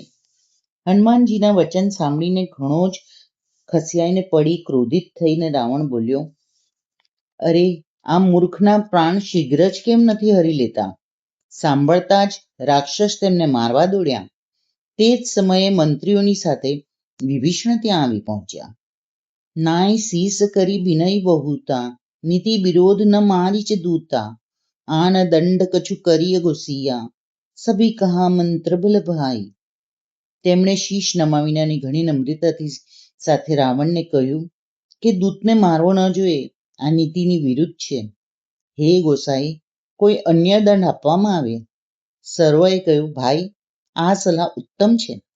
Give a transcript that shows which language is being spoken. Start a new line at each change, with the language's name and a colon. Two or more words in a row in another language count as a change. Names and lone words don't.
Gujarati: હનુમાનજીના વચન સાંભળીને ઘણો જ ખસિયાઈને પડી ક્રોધિત થઈને રાવણ બોલ્યો, અરે આ મૂર્ખના પ્રાણ શીઘ્ર જ કેમ નથી હરી લેતા. સાંભળતા જ રાક્ષસ તેમને મારવા દોડ્યા. તે જ સમયે મંત્રીઓની સાથે વિભીષણ ત્યાં આવી પહોંચ્યા.
Awadhi: नाय शीस करी विनय बहुता, नीति विरोध न मारिच दूता, आन दंड कछु करिय घुसिया, सभी कहा मंत्र बल भाई.
Gujarati: તેમણે શીશ નમાવીને અને ઘણી નમ્રતાથી સાથે રાવણને કહ્યું કે દૂતને મારવો ન જોઈએ, આ નીતિની વિરુદ્ધ છે. હે ગોસાઈ, કોઈ અન્ય દંડ આપવામાં આવે. સર્વએ કહ્યું, ભાઈ, આ સલાહ ઉત્તમ છે.